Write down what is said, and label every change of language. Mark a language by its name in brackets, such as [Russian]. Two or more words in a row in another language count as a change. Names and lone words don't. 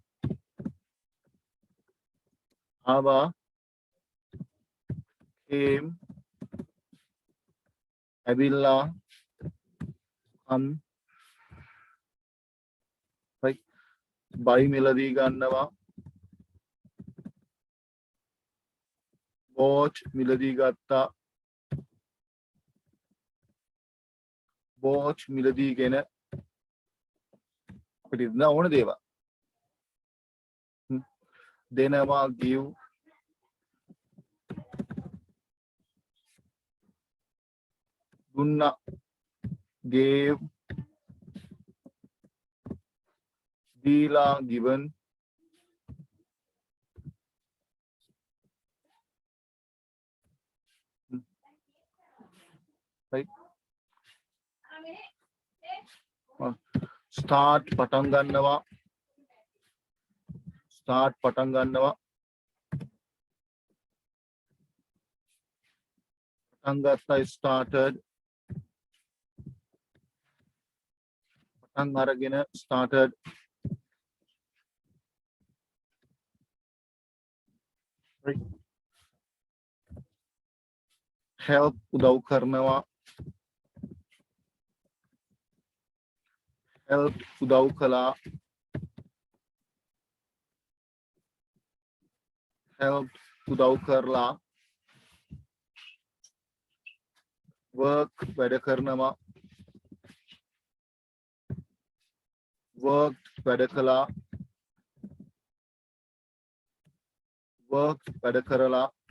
[Sinhala] ආවා came ඇවිල්ලා come [English] right buy [Sinhala] මිලදී ගන්නවා bought මිලදී ගත්තා bought මිලදීගෙන අපිට ඉන්න ඕන දේවල් දෙනවා give දුන්නා gave දීලා [English] given right start [Sinhala] පටන් ගන්නවා start පටන් ගන්නවා පටන් ගත්තා started පටන් අරගෙන [English] started right help [Sinhala] උදව් කරනවා help උදව් කළා help උදව් කරලා work වැඩ කරනවා worked වැඩ කළා worked වැඩ කරලා